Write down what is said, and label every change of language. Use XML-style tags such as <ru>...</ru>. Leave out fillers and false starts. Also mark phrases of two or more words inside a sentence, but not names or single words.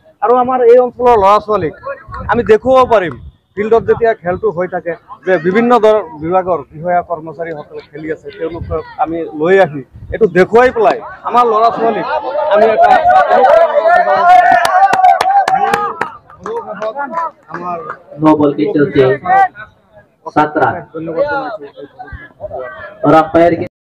<as>আৰু আমাৰ এই অঞ্চলৰ ল'ৰা ছোৱালীক আমি দেখুৱাব পাৰিম ফিল্ডত যেতিয়া খেলটো হৈ থাকে যে বিভিন্ন বিভাগৰ বিষয়া কৰ্মচাৰীসকলে খেলি আছে তেওঁলোকক আমি লৈ আহি এইটো দেখুৱাই পেলাই আমাৰ ল'ৰা ছোৱালীক আমি এটা আমাৰ</as> <hi>9 बॉल के चलते 17</hi> <as>ধন্যবাদ জনাইছোঁ</as> <hi>और अंपायर के</hi>